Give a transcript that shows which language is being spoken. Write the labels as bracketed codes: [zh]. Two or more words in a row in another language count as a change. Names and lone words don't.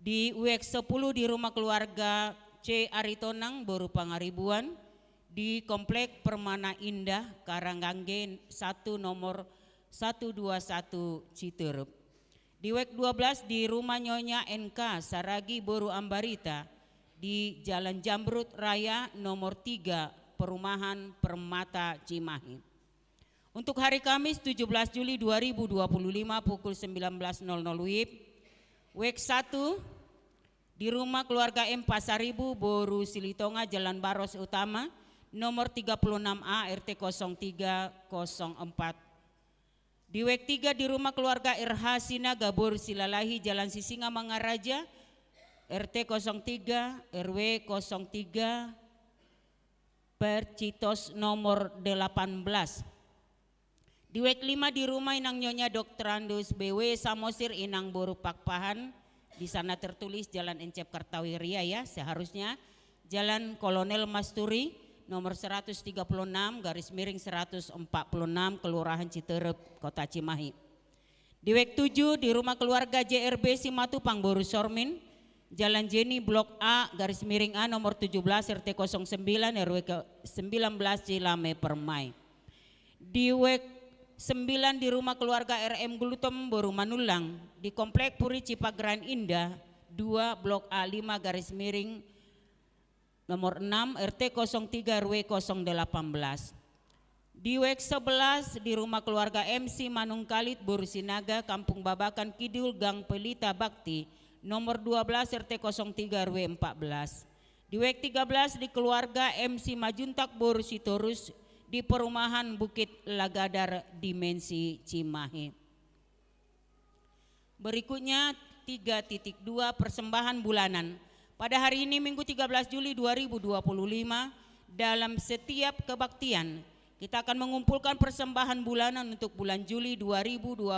[id] Di UEK 10 di rumah keluarga C. Aritonang, Boru Pangaribuan. Di Komplek Permana Indah, Karangangge 1 nomor 121 Citeureup. Di UEK 12 di rumah Nyonya NK Saragi Boru Ambarita di Jalan Jamrut Raya nomor 3 Perumahan Permata Cimahi. Untuk hari Kamis 17 Juli 2025 pukul 19.00 WIB, UEK 1 di rumah keluarga M. Pasaribu Boru Silitonga Jalan Baros Utama nomor 36A RT 0304. Di UEK 3 di rumah keluarga RH Sinaga Boru Silalahi Jalan Sisinga Mangaraja RT 03 RW 03 Percitos nomor 18. Di UEK 5 di rumah Inang Nyonya Dr. Andus BW Samosir Inang Boru Pakpahan, di sana tertulis Jalan Encep Kartawiria ya, seharusnya Jalan Kolonel Masturi nomor 136 garis miring 146 Kelurahan Citeureup Kota Cimahi. Di UEK 7 di rumah keluarga JRB Simatupang Boru Sormin Jalan Jenny Blok A garis miring A nomor 17 RT 09 RW 19 Cilame Permai. Di UEK 9 di rumah keluarga RM Gulutom Boru Manulang di Komplek Puri Cipagran Indah 2 Blok A5 garis miring nomor 6 RT 03 RW 018. Di UEK 11 di rumah keluarga MC Manung Kalit Boru Sinaga Kampung Babakan Kidul Gang Pelita Bakti nomor 12 RT 03 RW 14. Di UEK 13 di keluarga MC Majuntak Boru Sitorus di perumahan Bukit Lagadar Dimensi Cimahi. Berikutnya 3.2 persembahan bulanan. Pada hari ini Minggu 13 Juli 2025 dalam setiap kebaktian kita akan mengumpulkan persembahan bulanan untuk bulan Juli 2025.